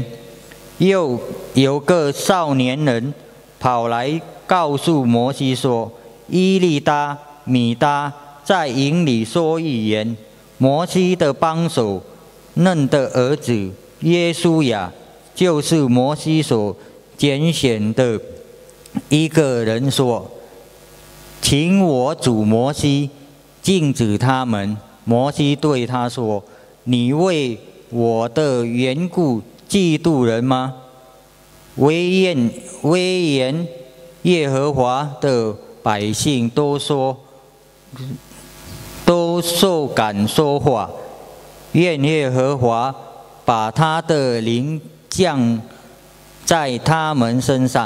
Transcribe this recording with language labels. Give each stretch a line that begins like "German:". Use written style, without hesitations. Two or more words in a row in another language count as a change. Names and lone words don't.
Chinese: 又有個少年人跑來告訴摩西說，伊利達、米達在營裡說預言。摩西的幫手嫩的兒子耶書亞，就是摩西所揀選的一個人說，請我主摩西禁止他們。摩西對他說，你為我的緣故嫉妒人嗎？惟願耶和華的百姓都受感說話，願耶和華把他的靈降在他們身上。